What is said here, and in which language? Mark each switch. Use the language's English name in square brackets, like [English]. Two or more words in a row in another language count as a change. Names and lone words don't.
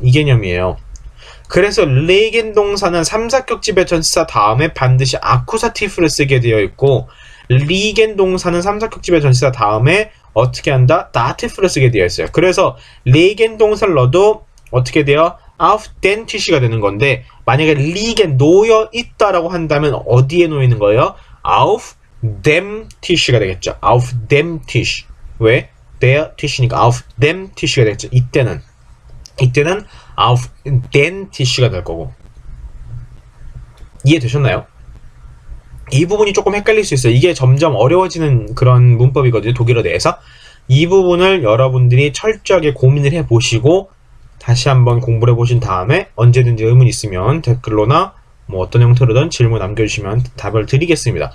[Korean] 이 개념이에요. 그래서 레겐 동사는 3사격 지배 전치사 다음에 반드시 아쿠사티브를 쓰게 되어 있고, 리겐 동사는 3사격 지배 전치사 다음에 어떻게 한다? 다티브를 쓰게 되어 있어요. 그래서 레겐 동사를 넣어도 어떻게 돼요? [German] auf den Tisch [Korean] 가 되는 건데, 만약에 리겐 놓여 있다라고 한다면 어디에 놓여 있는 거예요? [German] auf dem Tisch가 되겠죠. auf dem Tisch. 왜? der Tisch니까 auf dem Tisch가 되겠죠. 이때는 auf den Tisch가 [Korean] 될 거고. 이해되셨나요? 이 부분이 조금 헷갈릴 수 있어요. 이게 점점 어려워지는 그런 문법이거든요, 독일어 내에서. 이 부분을 여러분들이 철저하게 고민을 해보시고 다시 한번 공부를 해보신 다음에 언제든지 의문 있으면 댓글로나 뭐 어떤 형태로든 질문 남겨주시면 답을 드리겠습니다.